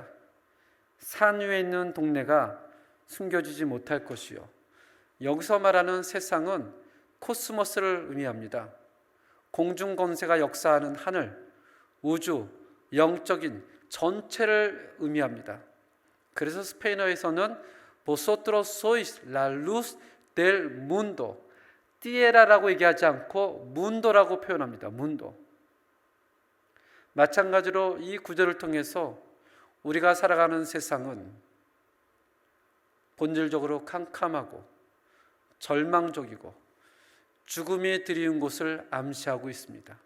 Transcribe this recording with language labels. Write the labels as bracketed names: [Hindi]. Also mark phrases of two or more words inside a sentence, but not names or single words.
[Korean] 산 위에 있는 동네가 숨겨지지 못할 것이요. 여기서 말하는 세상은 코스모스를 의미합니다. 공중 권세가 역사하는 하늘, 우주, 영적인 전체를 의미합니다. 그래서 스페인어에서는 [Spanish] Vosotros sois la luz del mundo, [Korean] 띠에라라고 얘기하지 않고 문도라고 표현합니다. 문도. 마찬가지로 이 구절을 통해서 우리가 살아가는 세상은 본질적으로 캄캄하고 절망적이고 죽음이 드리운 곳을 암시하고 있습니다.